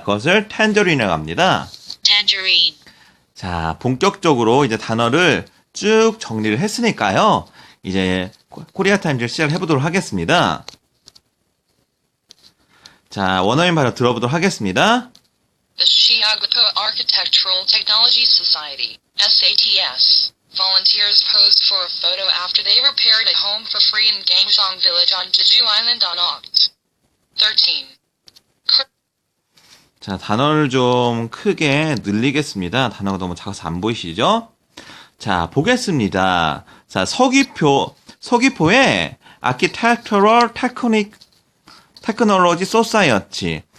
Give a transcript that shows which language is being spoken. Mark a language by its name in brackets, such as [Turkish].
[Korean] 그것을 텐저린이라고 합니다. [English] tangerine, [Korean] 자, 본격적으로 이제 단어를 쭉 정리를 했으니까요, 이제 코리아 타임즈를 시작을 해보도록 하겠습니다. 자, 원어민 발음 들어보도록 하겠습니다. [English] The Chiagopo Architectural Technology Society, SATS, volunteers posed for a photo after they repaired a home for free in Gangsong Village on Jeju Island on Oct. 13. [Korean] 자, 단어를 좀 크게 늘리겠습니다. 단어가 너무 작아서 안 보이시죠? 자, 보겠습니다. 자, 서귀포의 Architectural Technology Society.